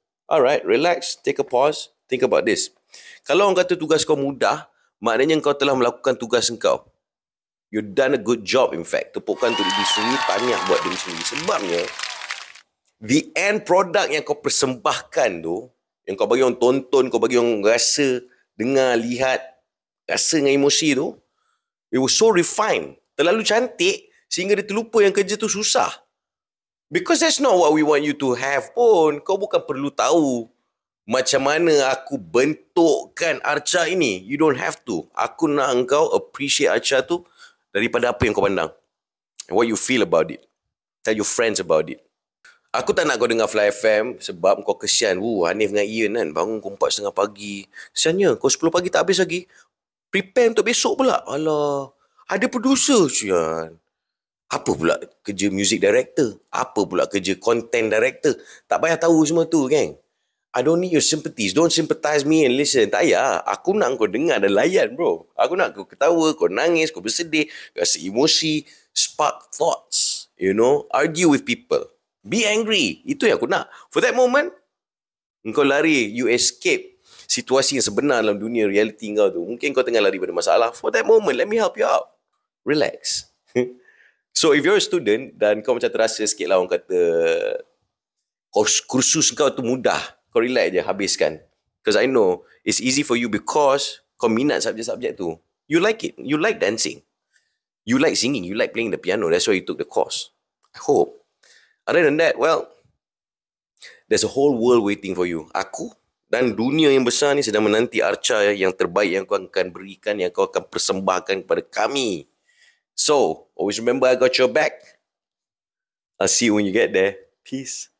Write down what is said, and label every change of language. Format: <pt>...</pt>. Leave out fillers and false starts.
<en>Alright, relax, take a pause, think about this.</en> <ms>Kalau orang kata tugas kau mudah, maknanya kau telah melakukan tugas engkau.</ms> <en>You done a good job in fact.</en> <ms>Tepukan untuk diri sendiri, tahniah buat diri sendiri. Sebabnya,</ms> <en>the end product</en> <ms>yang kau persembahkan tu, yang kau bagi orang tonton, kau bagi orang rasa, dengar, lihat, rasa dengan emosi tu,</ms> <en>it was so refined,</en> <ms>terlalu cantik sehingga dia terlupa yang kerja tu susah.</ms> <en>Because that's not what we want you to have pun.</en> <ms>Kau bukan perlu tahu macam mana aku bentukkan Arca ini.</ms> <en>You don't have to.</en> <ms>Aku nak engkau appreciate Arca tu daripada apa yang kau pandang.</ms> <en>And what you feel about it. Tell your friends about it.</en> <ms>Aku tak nak kau dengar Fly FM sebab kau kesian. Hanif dengan Ian kan bangun pukul 4:30 pagi. Kesiannya kau 10 pagi tak habis lagi. Prepare untuk besok pula. Alah, ada producer sian. Apa pula kerja music director? Apa pula kerja content director? Tak payah tahu semua tu kan.</ms> <en>I don't need your sympathies. Don't sympathize me and listen.</en> <ms>Tak payah. Aku nak kau dengar dan layan bro. Aku nak kau ketawa, kau nangis, kau bersedih, rasa emosi,</ms> <en>spark thoughts, argue with people. Be angry.</en> <ms>Itu yang aku nak.</ms> <en>For that moment,</en> <ms>kau lari,</ms> <en>you escape</en> <ms>situasi yang sebenar dalam dunia reality kau tu. Mungkin kau tengah lari pada masalah.</ms> <en>For that moment, let me help you out.</en> <ms>Relax.</ms> <en>So, if you're a student</en> <ms>dan kau macam terasa sikit lah orang kata kursus kau tu mudah, kau relax je, habiskan.</ms> <en>Because I know it's easy for you because</en> <ms>kau minat subjek-subjek tu.</ms> <en>You like it. You like dancing. You like singing. You like playing the piano. That's why you took the course. I hope. Other than that, well, there's a whole world waiting for you.</en> <ms>Aku dan dunia yang besar ni sedang menanti Arca yang terbaik yang kau akan berikan, yang kau akan persembahkan kepada kami.</ms> <en>So, always remember I got your back. I'll see you when you get there. Peace.</en>